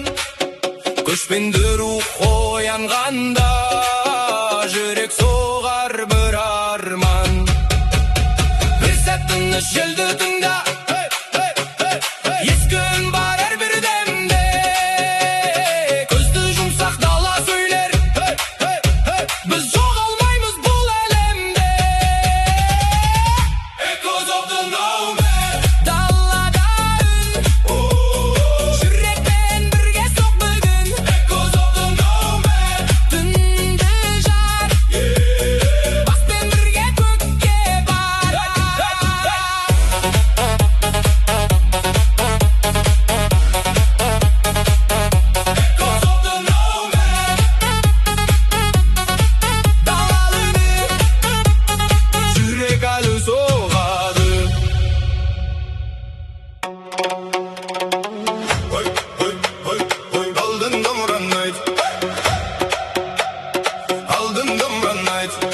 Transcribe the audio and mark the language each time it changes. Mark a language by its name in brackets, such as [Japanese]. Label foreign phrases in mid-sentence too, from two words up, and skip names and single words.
[Kazakh] Көшпенді рух оянғанда, жүрек соғар бір арман. Bir sәт тыныш желді тыңда, ескі үн бар әрбір демде. Көзді жұмсақ дала сөйлер, біз жоғалмаймыз бұл әлемде. [English] Echoes of the nomad. [Kazakh] Даллада үн, жүрекпен бірге соқ бүгін. [English] Echoes of the nomad. [Kazakh] Түнді жар, баспен бірге көкке барар. [English] Echoes of the nomad. [Kazakh] Дала үні, Жүрек әлі соғады. Алдын домбыраны айт, алдын домбыраны айт.